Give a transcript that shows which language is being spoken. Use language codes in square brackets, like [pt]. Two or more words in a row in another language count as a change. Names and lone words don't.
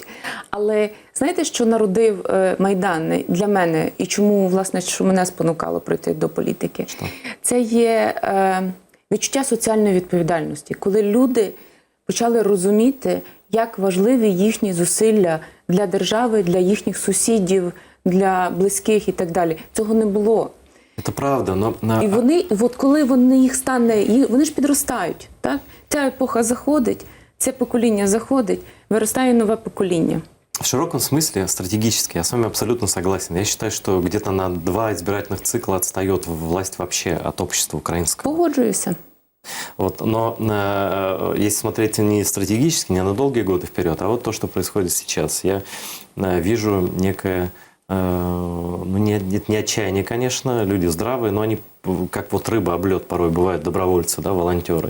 [uk] Але знаєте, що народив Майдан для мене і чому, власне, що мене спонукало прийти до політики? Що? Це є відчуття соціальної відповідальності. Коли люди почали розуміти, як важливі їхні зусилля для держави, для їхніх сусідів, для близьких і так далі. Цього не було. [ru] Это правда, но... [uk] І вони, от коли вони їх стане, вони ж підростають, так? Ця епоха заходить, це покоління заходить, виростає нове покоління. [ru] В широком смысле, стратегически, я с вами абсолютно согласен. Я считаю, что где-то на 2 избирательных цикла отстает власть вообще от общества украинского. [uk] Погоджуюся. [ru] Вот, но если смотреть не стратегически, не на долгие годы вперед, а вот то, что происходит сейчас, я вижу некое, ну не отчаяние, конечно, люди здравые, но они как вот рыба об лед порой бывают, добровольцы, да, волонтеры.